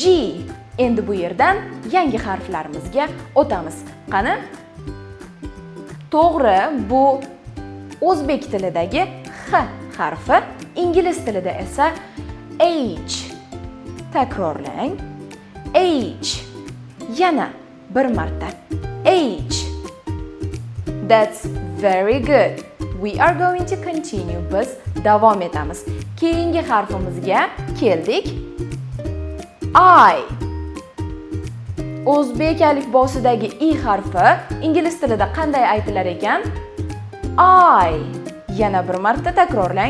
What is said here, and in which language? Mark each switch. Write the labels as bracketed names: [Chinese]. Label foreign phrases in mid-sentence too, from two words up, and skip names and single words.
[Uzbek] Endi bu yerdan yangi harflarimizga o'tamiz. Qani? To'g'ri, bu o'zbek tilidagi H harfi, ingliz tilida esa H. Takrorlang. H. Yana bir marta. H. [English] That's very good. We are going to continue. [Uzbek] Biz davom etamiz. Keyingi harfimizga keldik. I. O'zbek alifbosidagi I harfi ingliz tilida qanday aytilar ekan? I. Yana bir marta takrorlang.